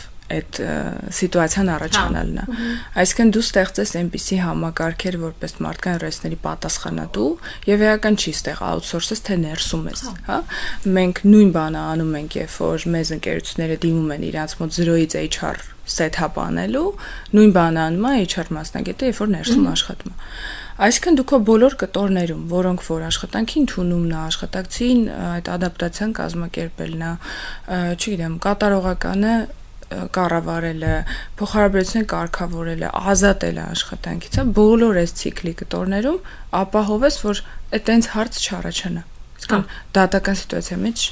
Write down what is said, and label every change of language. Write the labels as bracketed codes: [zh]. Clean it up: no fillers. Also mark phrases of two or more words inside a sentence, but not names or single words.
[hy] այդ սիտուացիան առաջանալն է։ Այսինքն դու ստեղծես այնպիսի համակարգեր, որպես մարդկային ռեսուրսների պատասխանատու եւ էական չի ստեղ outsource-ես, թե ներսում ես, հա։ Մենք նույն բանը անում ենք, երբ որ մեզ ընկերությունները դիմում են իրանց մոտ 0-ից HR set-up անելու, նույն բանը անում է HR մասնագետը, երբ որ ներսում աշխատում է։ Այսինքն դու քո բոլոր կտորներում, որոնք որ աշխատանքի ընդունումն է, աշխատակցին այդ ադապտացիան կազմակերպելն է, չգիտեմ, կատարողականը կառավարելը, փոխհարաբերությունը կարգավորելը, ազատելը աշխատանքից, բոլոր այս ցիկլի կտորներում ապահովես, որ այտենց հարց չառաջանա։ Իսկական դատական սիտուացիա մեջ